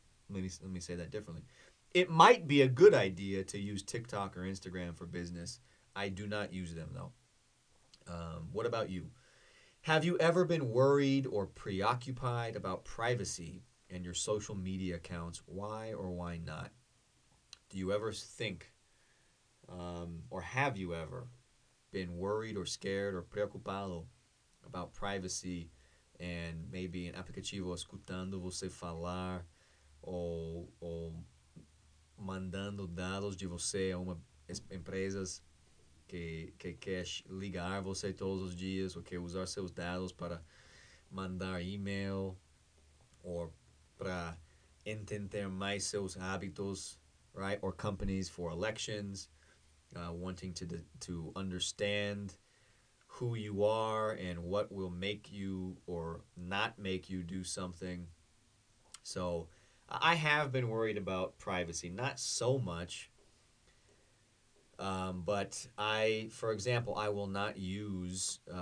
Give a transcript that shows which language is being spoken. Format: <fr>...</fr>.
<en>Let me say that differently. It might be a good idea to use TikTok or Instagram for business. I do not use them, though. What about you? Have you ever been worried or preoccupied about privacy and your social media accounts? Why or why not? Do you ever think, or have you ever been worried or scared or preocupado about privacy and maybe</en> <pt>em aplicativo escutando você falar ou mandando dados de você a uma empresas que quer ligar você todos os dias ou quer usar seus dados para mandar e-mail ou para entender mais seus hábitos, right?</pt> <en>Or companies for elections, wanting to understand who you are and what will make you or not make you do something. So I have been worried about privacy, not so much, but for example, I will not use</en>